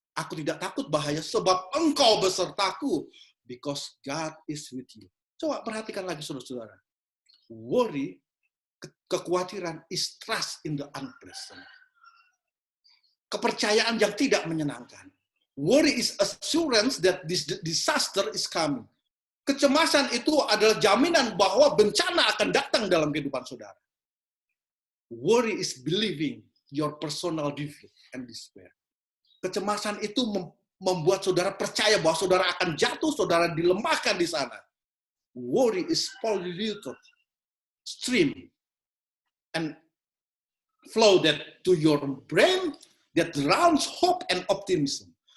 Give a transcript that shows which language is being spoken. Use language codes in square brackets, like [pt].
[id] Aku tidak takut bahaya, sebab engkau besertaku. [en] Because God is with you. [id] Coba perhatikan lagi, saudara-saudara. [en] Worry, [id] kekhawatiran [en] is trust in the unpleasant. [id] Kepercayaan yang tidak menyenangkan. [en] Worry is assurance that this disaster is coming. [id] Kecemasan itu adalah jaminan bahwa bencana akan datang dalam kehidupan saudara. [en] Worry is believing your personal defeat and despair. [id] Kecemasan itu membuat saudara percaya bahwa saudara akan jatuh, saudara dilemahkan di sana. [en] Worry is polluted stream and flow that to your brain that drowns hope and optimism.